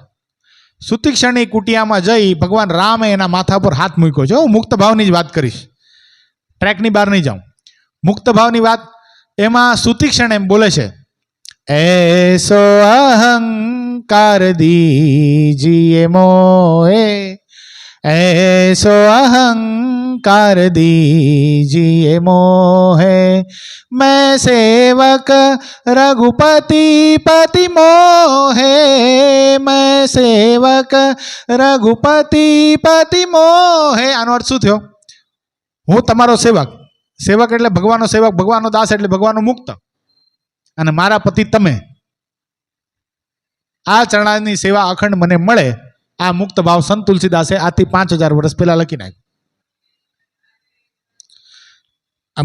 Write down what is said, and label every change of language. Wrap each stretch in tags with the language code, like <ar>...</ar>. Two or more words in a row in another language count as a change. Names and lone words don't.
<gu>સુતિક્ષણની કુટિયામાં જઈ ભગવાન રામે એના માથા પર હાથ મૂક્યો છે. હું મુક્ત ભાવની જ વાત કરીશ, ટ્રેકની બહાર નહીં જાઉં. મુક્ત ભાવની વાત એમાં સુતિક્ષણ એમ બોલે છે,</gu> <hi>ऐसो अहंकार दीजिए मोहे, ऐसो अहंकार दीजिए मोहे, मैं सेवक रघुपति पति मोहे, मैं सेवक रघुपति पति मोहे.</hi> <gu>આનો અર્થ શું થયો? હું તમારો સેવક, સેવક એટલે ભગવાનનો સેવક, ભગવાનનો દાસ એટલે ભગવાનનો મુક્ત, અને મારા પતિ તમે. આ ચરણાની સેવા અખંડ મને મળે. આ મુક્ત ભાવ સંત તુલસીદાસે આથી 5000 વર્ષ પહેલા લખી નાખ્યું.</gu>